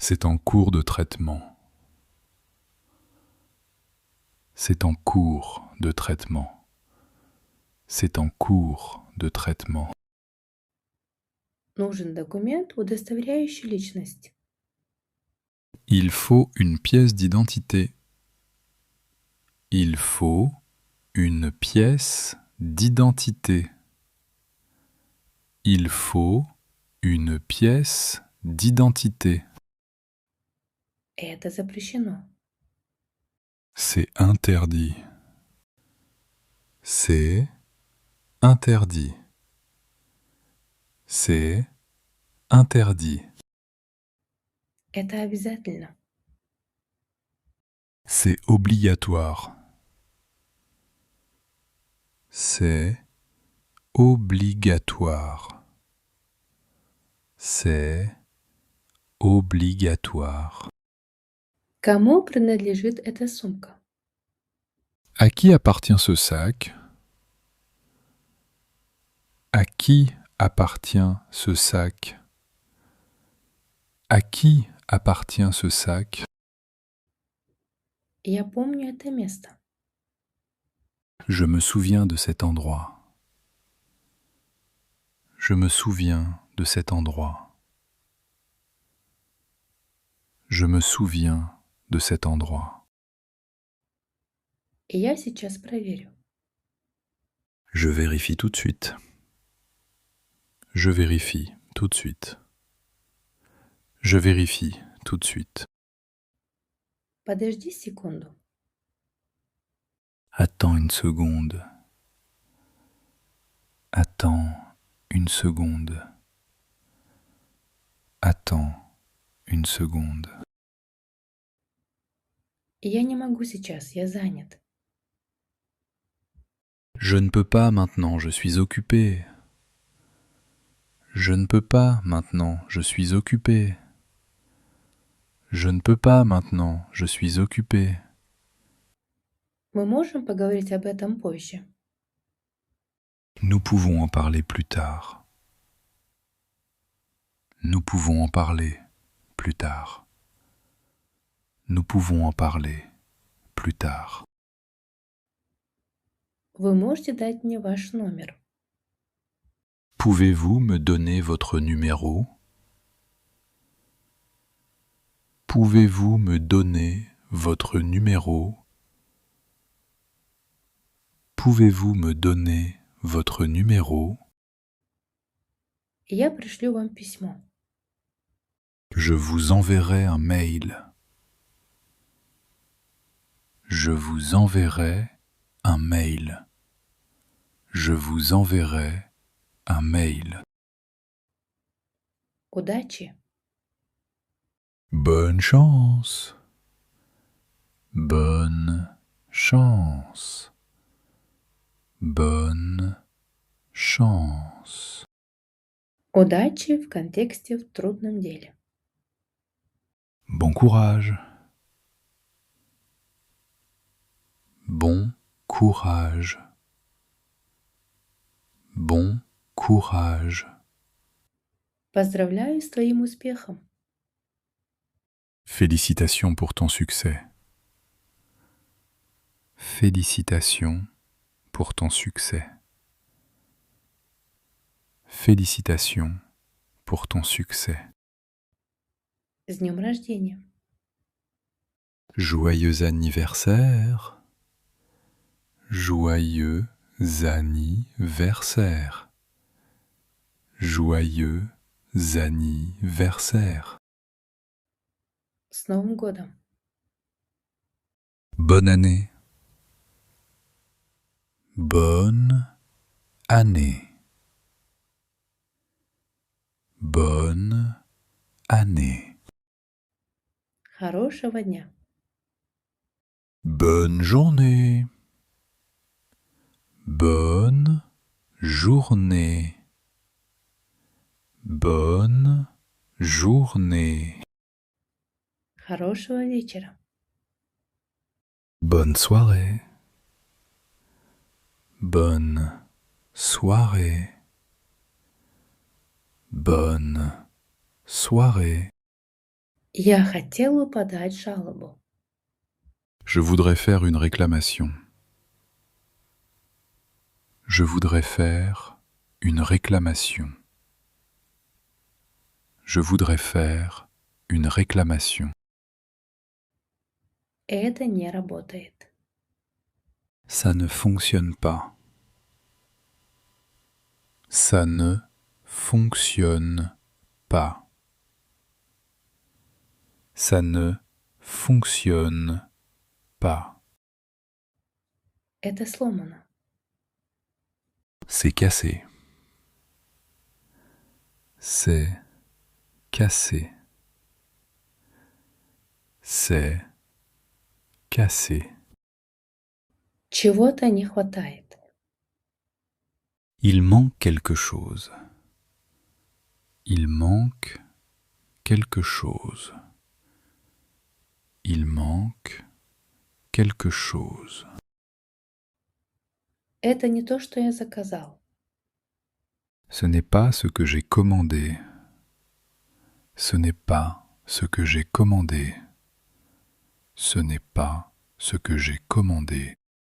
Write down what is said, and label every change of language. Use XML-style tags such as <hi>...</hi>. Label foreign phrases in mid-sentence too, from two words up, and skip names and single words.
<fr>C'est en cours de traitement. C'est en cours de traitement. C'est en cours de traitement.</fr> <ru>Нужен документ, удостоверяющий личность.</ru> <fr>Il faut une pièce d'identité. Il faut une pièce d'identité. Il faut une pièce d'identité.</fr> <ru>Это запрещено.</ru> <fr>C'est interdit. C'est interdit. C'est interdit.</fr> <ru>Это обязательно.</ru> <fr>C'est obligatoire. C'est obligatoire. C'est obligatoire.</fr> <ru>Кому принадлежит эта сумка?</ru> <fr>À qui appartient ce sac? À qui appartient ce sac? À qui appartient ce sac?</fr> <ru>Я помню это место.</ru> <fr>Je me souviens de cet endroit. Je me souviens de cet endroit. Je me souviens de cet endroit.</fr> <ru>Я сейчас проверю.</ru> <fr>Je vérifie tout de suite. Je vérifie tout de suite. Je vérifie tout de suite.</fr> <ru>Подожди секунду.</ru> <fr>Attends une seconde. Attends une seconde. Attends une seconde.</fr> <ru>Я не могу сейчас, я занят.</ru> <fr>Je ne peux pas maintenant, je suis occupé. Je ne peux pas maintenant, je suis occupé. Je ne peux pas maintenant, je suis occupé.</fr> <ru>Мы можем поговорить об этом позже.</ru> <fr>Nous pouvons en parler plus tard. Nous pouvons en parler plus tard. Nous pouvons en parler plus tard.</fr> <ru>Вы можете дать мне ваш номер?</ru> <fr>Pouvez-vous me donner votre numéro? Pouvez-vous me donner votre numéro? Pouvez-vous me donner votre numéro?</fr> <ru>Я пришлю вам письмо.</ru> <fr>Je vous enverrai un mail. Je vous enverrai un mail. Je vous enverrai un mail.</fr> <ru>Удачи!</ru> <fr>Bonne chance. Bonne chance. Bonne chance.</fr> <ru>Удачи в контексте в трудном деле.</ru> <fr>Bon courage. Bon courage. Bon courage.</fr> <ru>Поздравляю с твоим успехом.</ru> <fr>Félicitations pour ton succès. Félicitations pour ton succès. Félicitations pour ton succès.</fr> <ru>С днем рождения!</ru> <fr>Joyeux anniversaire. Joyeux anniversaire. Joyeux anniversaire.</fr> <ru>С Новым годом!</ru> <fr>Bonne année. Bonne année. Bonne année.</fr> <ru>Хорошего дня!</ru> <fr>Bonne journée. Bonne journée. Bonne journée.</fr> <ru>Хорошего вечера!</ru> <fr>Bonne soirée. Bonne soirée. Bonne soirée.</fr> <ru>Я хотел бы подать жалобу.</ru> <fr>Je voudrais faire une réclamation. Je voudrais faire une réclamation. Je voudrais faire une réclamation.</fr> <ru>Это не работает.</ru> <fr>Ça ne fonctionne pas. Ça ne fonctionne pas. Ça ne fonctionne pas.</fr> <ru>Это сломано.</ru> <fr>C'est cassé. C'est cassé. C'est cassé.</fr> <ru>Чего-то не хватает.</ru> <fr>Il manque quelque chose. Il manque quelque chose. Il manque quelque chose.</fr> <ru>Это не то, что я заказал.</ru> <fr>Ce n'est pas ce que j'ai commandé. Ce n'est pas ce que j'ai commandé. Ce n'est pas ce que j'ai commandé.</fr>